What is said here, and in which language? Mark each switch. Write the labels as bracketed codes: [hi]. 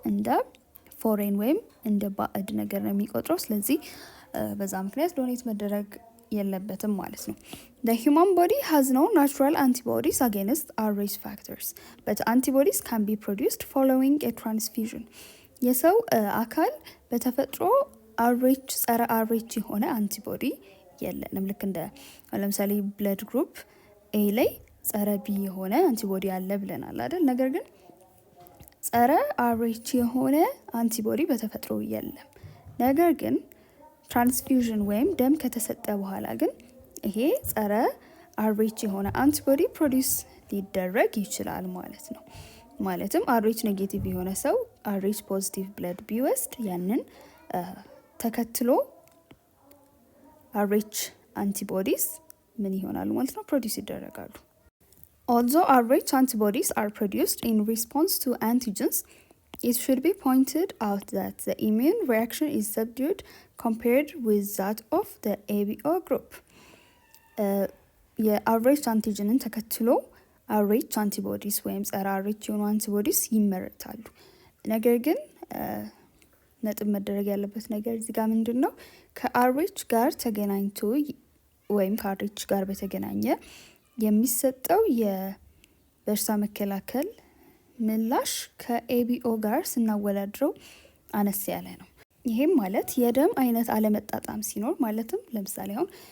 [am] እንደ ፎሬን ወይም እንደ ባዕድ ነገር ነው የሚቆጥረው። ስለዚህ በዛ ምክንያት ዶኔት መደረግ የለበትም ማለት ነው። [en] The human body has no natural antibodies against RH factors, but antibodies can be produced following a transfusion. [am] የሰው አካል በተፈጥሮ RH ጸረ RH የሆነ አንቲቦዲ የለንም። ልክ እንደ ለምሳሌ ብለድ ግሩፕ ኤ ላይ ጸረ ቢ የሆነ አንቲቦዲ አለ ብለናል አይደል? ነገር ግን ጸረ RH የሆነ አንቲቦዲ በተፈጥሮ የለም። ነገር ግን ትራንስፊውዥን ወይም ደም ከተሰጠ በኋላ ግን ይሄ ጸረ RH የሆነ አንቲቦዲ ፕሮዲውስ ሊደረግ ይችላል ማለት ነው። ማለትም RH ኔጌቲቭ የሆነ ሰው RH ፖዚቲቭ ብለድ ቢወስድ ያንን ተከትሎ RH አንቲቦዲስ ምን ይሆናሉ ማለት ነው? ፕሮዲውስ ይደረጋሉ። [en] Although RH antibodies are produced in response to antigens, it should be pointed out that the immune reaction is subdued compared with that of the ABO group. [am] የRH አንቲጅንን ተከትሎ RH አንቲቦዲስ ወይም ጸረ RH የሆኑ አንቲቦዲስ ይመረታሉ። ነገር ግን ነጥብ መደረግ ያለበት ነገር እዚህ ጋር ምንድን ነው? ከRH ጋር ተገናኝቶ ወይም ከRH ጋር በተገናኘ የሚሰጠው የበሽታ መከላከል ምላሽ ከኤቢኦ ጋር ስናወዳድረው አነስ ያለ ነው። ይሄም ማለት የደም አይነት አለመጣጣም ሲኖር ማለትም ለምሳሌ አሁን